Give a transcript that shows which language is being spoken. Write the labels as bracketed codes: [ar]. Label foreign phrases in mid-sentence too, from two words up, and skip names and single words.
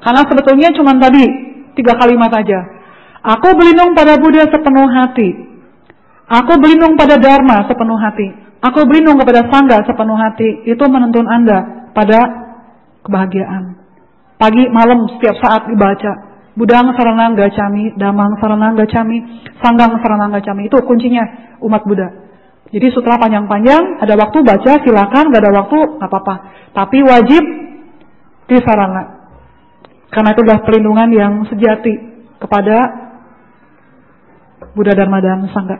[id] Karena sebetulnya cuma tadi 3 kalimat aja. Aku berlindung pada Buddha sepenuh hati. Aku berlindung pada Dharma sepenuh hati. Aku berlindung kepada Sangha sepenuh hati. Itu menuntun Anda pada kebahagiaan. Pagi, malam, setiap saat dibaca. [pi] Buddhang saranang gacami, Dhammang saranang gacami, Sanghang saranang gacami. [id] Itu kuncinya umat Buddha. Jadi sutra panjang-panjang, ada waktu baca silakan, gak ada waktu gak apa-apa. Tapi wajib disarana. Karena itu adalah perlindungan yang sejati kepada Buddha, Dharma, dan Sangha.